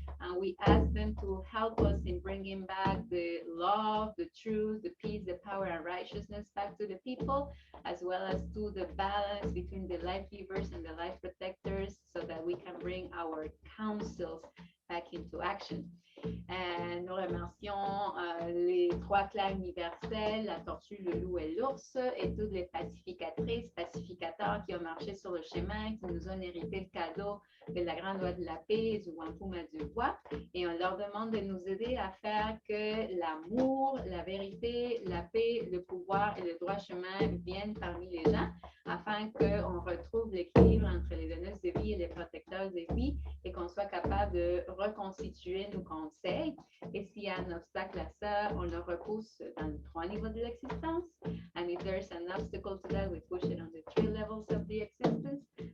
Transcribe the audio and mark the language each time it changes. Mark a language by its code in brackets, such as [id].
[en] And we ask them to help us in bringing back the love, the truth, the peace, the power, and righteousness back to the people, as well as to the balance between the life givers and the life protectors, so that we can bring our councils back into action. [fr] Nous remercions les trois clans universels, la tortue, le loup et l'ours, et toutes les pacificatrices, pacificateurs qui ont marché sur le chemin, qui nous ont hérité le cadeau de la grande loi de la paix, du Wampum à du Voies. Et on leur demande de nous aider à faire que l'amour, la vérité, la paix, le pouvoir et le droit chemin viennent parmi les gens, afin qu'on retrouve l'équilibre entre les donneuses de vie et les protecteurs de vie, et qu'on soit capable de reconstituer nos conseils. Et s'il y a un obstacle à ça, on le repousse dans les trois niveaux de l'existence. [en] And if there's an obstacle to that, we push it on the three levels of the existence.